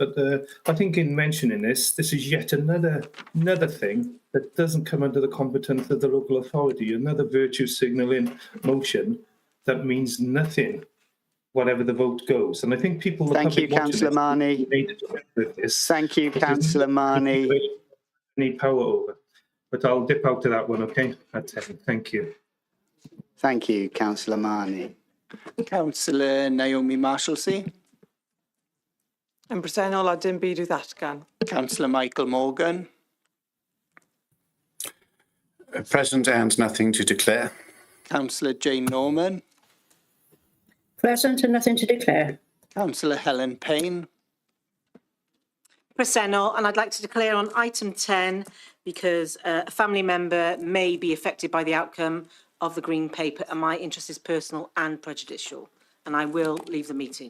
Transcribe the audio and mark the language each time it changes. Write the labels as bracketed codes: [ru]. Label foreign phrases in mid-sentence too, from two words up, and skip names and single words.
[en] But I think in mentioning this is yet another thing that doesn't come under the competence of the local authority, another virtue signalling motion that means nothing, whatever the vote goes. And I think people... Thank you, Councillor Marnie. Thank you, Councillor Marnie. Need power over. But I'll dip out to that one, okay? At 10. Thank you. Thank you, Councillor Marnie. Councillor Naomi Marshalsea. [cy] Yn bresennol a dim byd i'w ddatgan. [en] Councillor Michael Morgan. Present and nothing to declare. Councillor Jane Norman. Present and nothing to declare. Councillor Helen Payne. Presennol, and I'd like to declare on item 10 because a family member may be affected by the outcome of the Green Paper and my interest is personal and prejudicial, and I will leave the meeting.